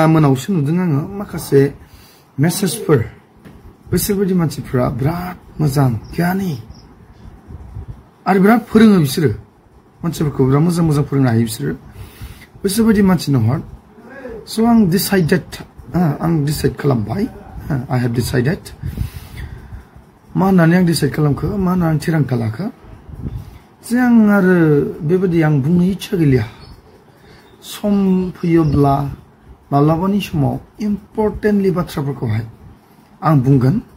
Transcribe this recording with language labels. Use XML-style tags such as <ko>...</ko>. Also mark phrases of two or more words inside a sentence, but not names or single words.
<brx>मोनावसो नुदों आङो माखासे मेसेजफोर बैसोरबायदि मानसिफ्रा बिराद मोजां गियानि आरो बिराद फोरोङो बिसोरो मानसिफोरखौ बिराद मोजां मोजां फोरोंनो हायो बिसोरो बैसोरबायदि मानसिनो हर स' आं डिसाइड खालामबाय</brx> <en>I have decided</en> <brx>मा होननानै आं डिसाइड खालामखो मा होननानै आं थिरांथा लाखो जे आं आरो बेबायदि आं बुंनो इच्छा गैलिया सम फैयोब्ला माब्लाबानि समाव इम्पर्टेन्टलि बाथ्राफोरखौहाय आं बुंगोन</brx>